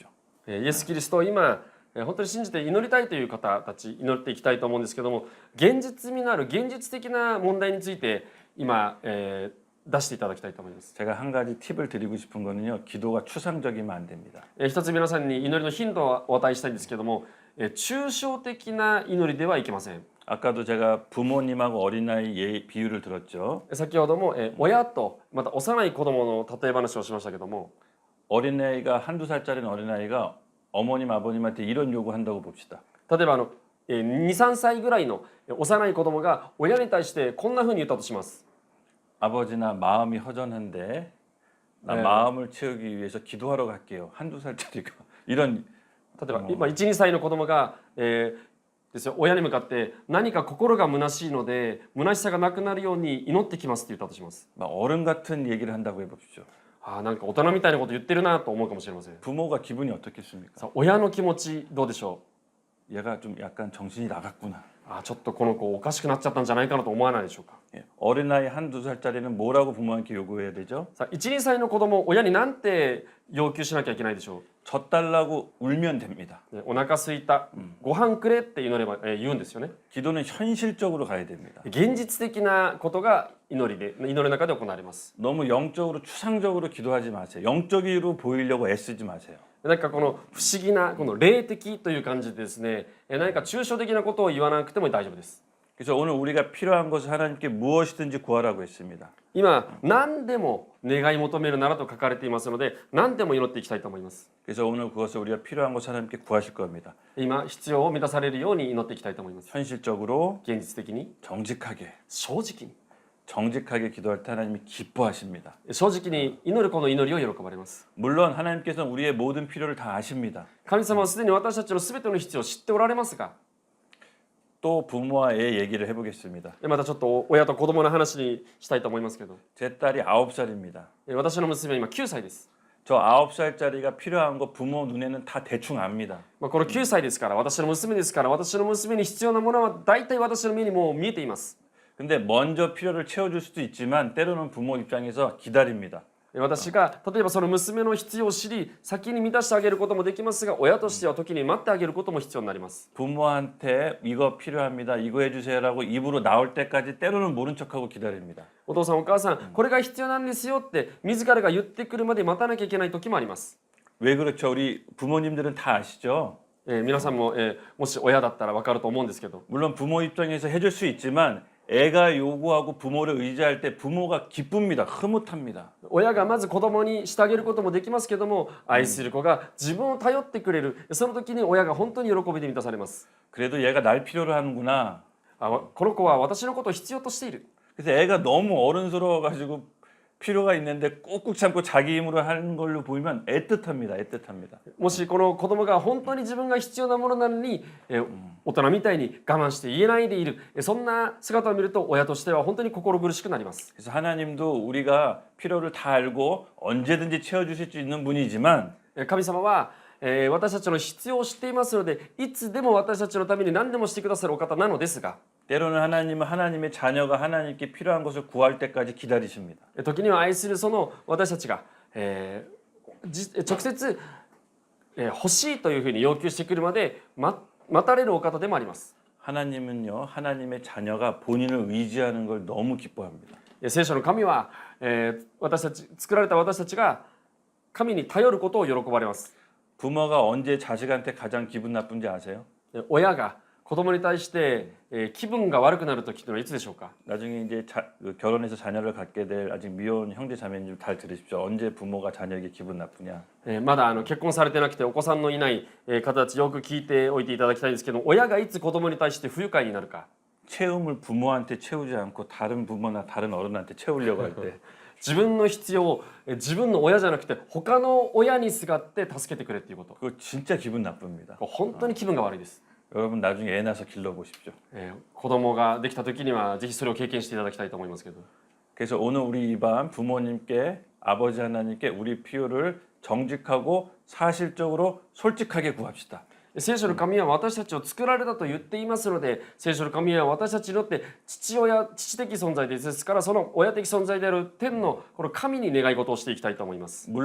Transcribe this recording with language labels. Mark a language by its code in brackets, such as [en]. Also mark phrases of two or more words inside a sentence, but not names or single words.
[ja] イエス・キリストを今本当に信じて祈りたいという方たち祈っていきたいと思うんですけども、現実味のある現実的な問題について今、出していただきたいと思います。 [ko] 제가 한 가지 팁을 드리고 싶은 거는요. 기도가 추상적이면 안 됩니다. [ja] 一つ皆さんに祈りのヒントをお与えしたいんですけども、抽象的な祈りではいけません。 [ko] 아까도 제가 부모님하고 어린아이 비유를 들었죠. [ja] 先ほども親とまた幼い子供の例え話をしましたけども、 [ko] 어린아이가 한두 살짜리 어린아이가 어머님 아버님한테 이런 요구한다고 봅시다. [ja] 例えば2、3歳ぐらいの幼い子供が親に対してこんな風に言ったとします。 [ko] 아버지 나 마음이 허전한데 나 네. 마음을 채우기 위해서 기도하러 갈게요. 한두 살짜리가 이런 [ja] 例えば今1、2歳の子供が、ですよ親に向かって何か心が虚しいので虚しさがなくなるように祈ってきますって言ったとします。 [ko] 막 어른 같은 얘기를 한다고 해봅시다. [ja] なんか大人みたいなこと言ってるなと思うかもしれません。 [ko] 부모가 기분이 어떻겠습니까? [ja] さあ親の気持ちどうでしょ [ko] 얘가 좀 약간 정신이 나갔구나. [ja] う。ちょっとこの子おかしくなっちゃったんじゃないかなと思わないでしょうか。 [ko] 예. 어린아이 한두 살짜리는 뭐라고 부모한테 요구해야 되죠? [ja] さあ1、2歳の子供親になんて要求しなきゃいけないでしょ [ko] 젖 달라고 울면 됩니다. [ja] う。お腹すいた、ご飯くれって祈れば、言うんですよね。 [ko] 기도는 현실적으로 가야 됩니다. [ja] 現実的なことが祈りの中で行われます。 [ko] 너무 영적으로 추상적으로 기도하지 마세요. 영적으로 보이려고 애쓰지 마세요. [ja] なんかこの不思議なこの霊的という感じでですね、何か抽象的なことを言わなくても大丈夫です。 [ko] 그래서 오늘 우리가 필요한 것을 하나님께 무엇이든지 구하라고 했습니다. [ja] 今何でも願い求めるならと書かれていますので、何でも祈っていきたいと思います。 [ko] 그래서 오늘 그것을 우리가 필요한 것을 하나님께 구하실 겁니다. [ja] 今必要を満たされるように祈っていきたいと思います。 [ko] 현실적으로 [ja] 現実的に [ko] 정직하게 [ja] 正直に [ko] 정직하게 기도할 때 하나님이 기뻐하십니다. [ja] 正直に祈るこの祈りを喜ばれます。 [ko] 물론 하나님께서는 우리의 모든 필요를 다 아십니다. [ja] 神様はすでに私たちのすべての必要を知っておられますが、 [ko] 또 부모와 애 얘기를 해보겠습니다. [ja] またちょっと親と子供の話にしたいと思いますけど、 [ko] 제 딸이 9살입니다. [ja] 私の娘は今9歳です。 [ko] 저 9살짜리가 필요한 거 부모 눈에는 다 대충 압니다. [ja] この9歳ですから、私の娘ですから、私の娘に必要なものは大体私の目にもう見えています。 [ko] 근데 먼저 필요를 채워줄 수도 있지만 때로는 부모 입장에서 기다립니다. [ja] 私が例えばその娘の必要を知り先に満たしてあげることもできますが、親としては時に待ってあげることも必要になります。 [ko] 부모한테 이거 필요합니다. 이거 해주세요라고 입으로 나올 때까지 때로는 모른 척하고 기다립니다. [ja] お父さんお母さん、これが必要なんですよって自らが言ってくるまで待たなきゃいけない時もあります。 [ko] 왜 그렇죠? 우리 부모님들은 다 아시죠? [ja] 皆さんも、もし親だったら分かると思うんですけど、 [ko] 물론 부모 입장에서 해줄 수 있지만 애가 요구하고 부모를 의지할 때 부모가 기쁩니다. 흐뭇합니다. [ja] 親がまず子供にしてあげることもできますけども、愛する子が自分を頼ってくれる、その時に親が本当に喜びで満たされます。 [ko] 그래도 얘가 날 필요로 하는구나. [ja] この子は私のことを必要としている。 [ko] 그래서 애가 너무 어른스러워가지고 필요가 있는데 꾹꾹 참고 자기 힘으로 하는 걸로 보이면 애틋합니다. 애틋합니다. [ja] もしこの子供が本当に自分が必要なものなのに、大人みたいに我慢して言えないでいる、そんな姿を見ると親としては本当に心苦しくなります。 [ko] 그래서 하나님도 우리가 필요를 다 알고 언제든지 채워주실 수 있는 분이지만 [ja] 神様は、私たちの必要を知っていますので、いつでも私たちのために何でもしてくださるお方なのですが、 [ko] 때로는 하나님은 하나님의 자녀가 하나님께 필요한 것을 구할 때까지 기다리십니다. [ja] 時には愛するその私たちが、直接、欲しいというふうに要求してくるまで待たれるお方でもあります。 [ko] 하나님은요, 하나님의 자녀가 본인을 의지하는 걸 너무 기뻐합니다. [ja] 聖書の神は、私たち作られた私たちが神に頼ることを喜ばれます。 [ko] 부모가 언제 자식한테 가장 기분 나쁜지 아세요? [ja] 親が子供に対して、気分が悪くなる時というのはいつでしょうか。 [ko] 나중에 이제 결혼해서 자녀를 갖게 될 아직 미혼 형제 자매님 잘 들으십시오. 언제 부모가 자녀에게 기분 나쁘냐? [ja] まだ結婚されてなくてお子さんのいない方たちよく聞いておいていただきたいんですけど、親がいつ子供に対して不愉快になるか。 [ko] 채움을 부모한테 채우지 않고 다른 부모나 다른 어른한테 채우려고 할 때 [ja] 自分の必要を自分の親じゃなくて他の親にすがって助けてくれっていうこと、 [ko] 그거 진짜 기분 나쁩니다. [ja] 本当に気分が悪いです。 [ko] 여러분 나중에 애 낳아서 길러보십시오. [ja] 子供ができた時にはぜひそれを経験していただきたいと思いますけど、 [ko] 그래서 오늘 우리 이 밤 부모님께 아버지 하나님께 우리 필요를 정직하고 사실적으로 솔직하게 구합시다. [ja] 聖書の神は私たちを作られたと言っていますので、聖書の神は私たちにとって父的存在ですから、その親的存在である天のこの神に願い事をしていきたいと思います。